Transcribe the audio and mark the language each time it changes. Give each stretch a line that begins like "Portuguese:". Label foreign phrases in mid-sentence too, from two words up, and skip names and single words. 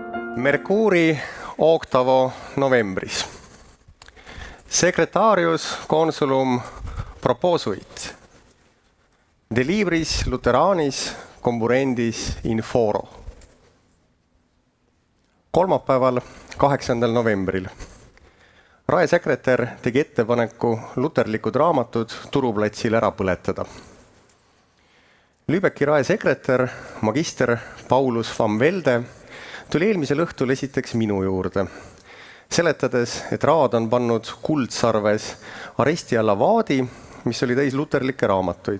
Latin: Mercuri octavo novembris. Secretarius consulum proposuit. De libris Lutheranis comburendis in foro.
Estonian: Kolmapäeval, 8. novembril. Rae sekretär tegi ettepaneku luterlikud raamatud turuplatsil ära põletada. Lübecki rae sekretär, magister Paulus van Velde, tuli eelmisel õhtul esiteks minu juurde, seletades, et raad on pannud Kuldsarves aresti alla vaadi, mis oli täis luterlikke raamatuid.